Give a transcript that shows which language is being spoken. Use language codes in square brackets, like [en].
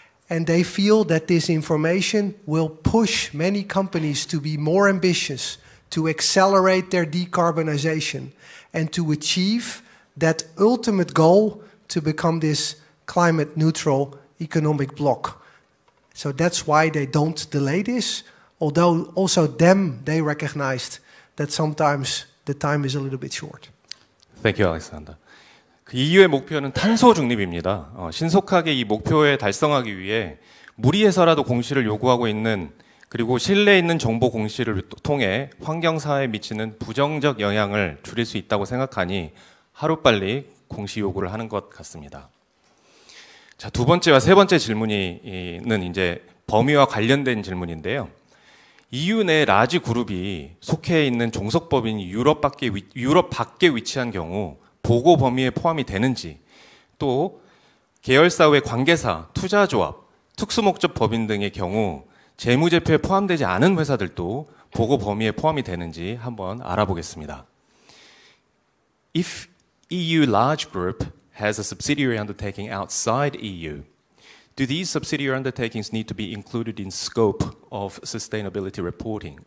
[en] And they feel that this information will push many companies to be more ambitious, to accelerate their decarbonization, and to achieve that ultimate goal to become this climate neutral economic bloc. So that's why they don't delay this. Although also they recognized that sometimes the time is a little bit short. Thank you, Alexander. [ko] 그 EU의 목표는 탄소 중립입니다. 신속하게 이 목표에 달성하기 위해 무리해서라도 공시를 요구하고 있는 그리고 신뢰 있는 정보 공시를 통해 환경사회에 미치는 부정적 영향을 줄일 수 있다고 생각하니 하루빨리 공시 요구를 하는 것 같습니다. 자, 두 번째와 세 번째 질문은 이제 범위와 관련된 질문인데요. EU 내 라지 그룹이 속해 있는 종속법인이 유럽 밖에 위치한 경우 보고 범위에 포함이 되는지, 또 계열사의 관계사, 투자조합, 특수목적 법인 등의 경우 재무제표에 포함되지 않은 회사들도 보고 범위에 포함이 되는지 한번 알아보겠습니다. [en] If EU large group has a subsidiary undertaking outside EU, do these subsidiary undertakings need to be included in scope of sustainability reporting?